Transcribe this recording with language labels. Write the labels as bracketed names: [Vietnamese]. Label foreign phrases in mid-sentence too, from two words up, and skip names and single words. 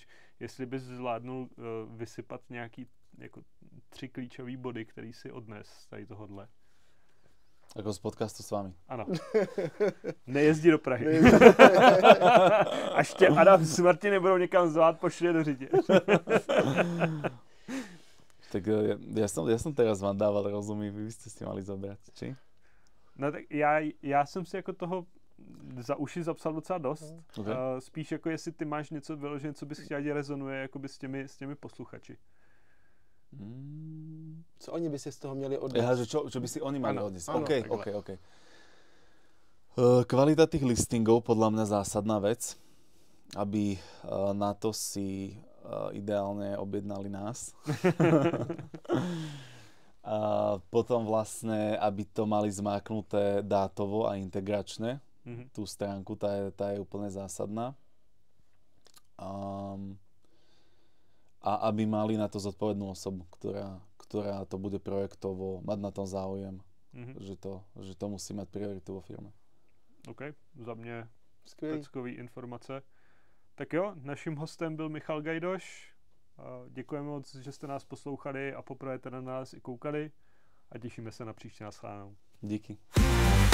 [Czech] Jestli bys zvládnul vysypat nějaký jako 3 klíčové body, který si odnes z tady tohodle. Jako z podcastu s vámi. Ano. Nejezdí do Prahy. Až tě Adam s Martinem nebudou někam zvát, pošli do Řitě. [Slovak] Tak ja som teraz vám dával rozumí, vy ste si mali zobrať, či? [Czech] No tak já jsem si jako toho za uši zapsal docela dost. Okay. Spíš jako jestli ty máš něco vyložené, co bys chtěl, rezonuje jakoby s těmi posluchači. Co oni by si z toho měli odniesť? [Slovak] Aha, že čo by si oni mali odniesť. OK. Kvalita tých listingov podľa mňa zásadná vec, aby na to si ideálne objednali nás. A potom vlastne, aby to mali zmáknuté dátovo a integračne, tú stránku, tá je úplne zásadná. A aby mali na to zodpovednú osobu, ktorá to bude projektovo mať na tom záujem, že to musí mať prioritu vo firme. [Czech] OK, za mě peckový informace. Tak jo, naším hostem byl Michal Gajdoš. Děkujeme moc, že jste nás poslouchali a poprvé na nás i koukali a těšíme se na příští nashledanou. Díky.